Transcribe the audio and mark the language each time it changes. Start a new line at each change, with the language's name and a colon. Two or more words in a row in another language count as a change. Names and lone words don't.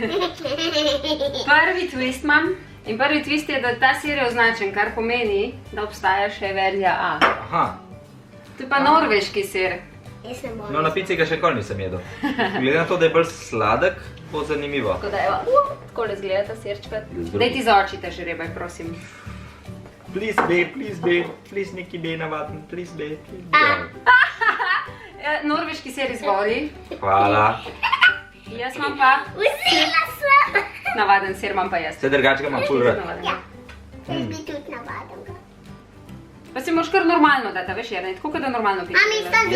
Slovenian: Prvi twist imam in prvi twist je, da ta sir je označen, kar pomeni, da obstaja še verzija A. Aha. To je pa norveški sir. Jaz ne bom. No, na pici ga še nikoli nisem jedel. Glede na to, da je bolj sladek, bo zanimivo. Tako da evo, takole izgleda ta sirčka. Daj ti za oči te žrebaj, prosim.
English: Please be, please Niki be navaden, please be, please be.
Slovenian: Norveški sir izvoli. Hvala. Jaz imam pa Vzela sem. navaden sir, imam pa jaz. Vse drugače ga imam ful rad. Navaden. Ja. Jaz bi tudi navadil ga. Pa si moraš kar normalno dati, veš, Jernej, tako kot da normalno piše. Mami, stavi.